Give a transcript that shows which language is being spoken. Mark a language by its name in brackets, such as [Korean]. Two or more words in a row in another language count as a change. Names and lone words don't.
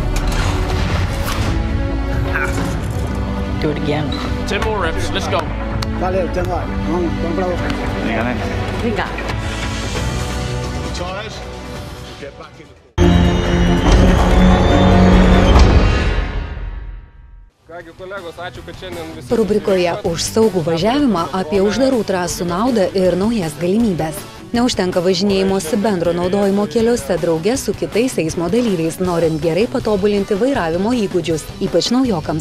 [English] Do it again. 10 more reps. Let's go. [Spanish] Vale, tengo. Vamos, comprado. Venga. [English] Tires, get back in the... [Lithuanian] Kągi kolegos, ačiū, kad šiandien visi... Rubrikoje už saugų važiavimą apie uždarų trasų naudą ir naujas galimybės. Neužtenka važinėjimosi bendro naudojimo keliuose drauge su kitais eismo dalyviais, norint gerai patobulinti vairavimo įgūdžius, ypač naujokams.